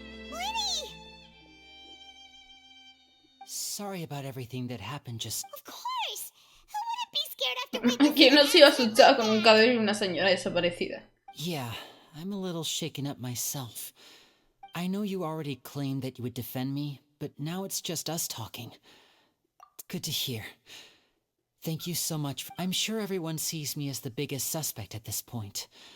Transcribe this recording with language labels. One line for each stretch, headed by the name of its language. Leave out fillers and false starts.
English: Lenny! Sorry about everything that happened just... Of course! Who wouldn't be scared after witnessing...
Spanish: ¿Quién no se iba asustado con un cadáver y una señora desaparecida?
English: Yeah, I'm a little shaken up myself. I know you already claimed that you would defend me, but now it's just us talking. It's good to hear. Thank you so much. I'm sure everyone sees me as the biggest suspect at this point.